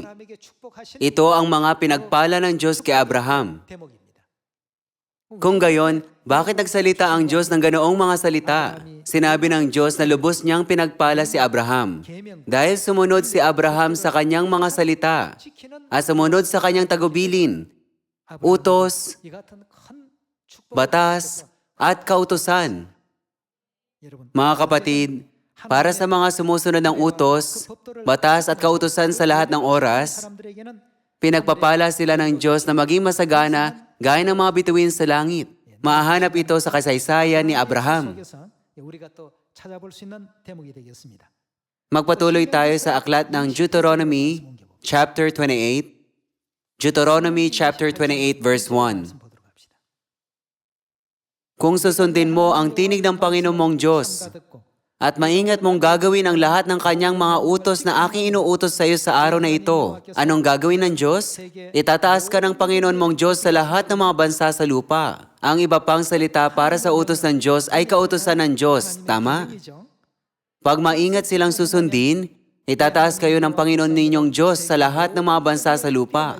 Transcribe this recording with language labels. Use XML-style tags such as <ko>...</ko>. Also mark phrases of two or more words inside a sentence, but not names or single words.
<ko>아브라함에게 축복하신</ko> <tl>Ito ang mga pinagpala ng Diyos kay Abraham.</tl> <ko>대목입니다.</ko> <tl>Kung gayon, bakit nagsalita ang Diyos ng ganoong mga salita? Sinabi ng Diyos na lubos niyang pinagpala si Abraham. Dahil sumunod si Abraham sa kanyang mga salita</tl> <ko>지키는</ko> <tl>at sumunod sa kanyang tagubilin, utos,</tl> <ko>이 같은 큰 축복.</ko> <tl>batas, at kautusan.</tl> <ko>여러분,</ko> <tl>Mga kapatid, para sa mga sumusunod ng utos, batas at kautusan sa lahat ng oras,</tl> <ko>사람들에게는</ko> <tl>pinagpapala sila ng Diyos na maging masagana gaya ng mga bituin sa langit. Mahanap ito sa kasaysayan ni Abraham.</tl> <ko>속에서 우리가 또 찾아볼 수 있는 대목이 되겠습니다.</ko> <tl>Magpatuloy tayo sa aklat ng Deuteronomy chapter 28. Deuteronomy chapter 28 verse 1.</tl> <ko>보도록 합시다.</ko> <tl>Kung susundin mo ang tinig ng Panginoon mong Diyos,</tl> <ko>삼가 듣고</ko> <tl>At maingat mong gagawin ang lahat ng kanyang mga utos na aking inuutos sa iyo sa araw na ito. Anong gagawin ng Diyos? Itataas ka ng Panginoon mong Diyos sa lahat ng mga bansa sa lupa. Ang iba pang salita para sa utos ng Diyos ay kautusan ng Diyos. Tama? Pag maingat silang susundin, itataas kayo ng Panginoon ninyong Diyos sa lahat ng mga bansa sa lupa.</tl>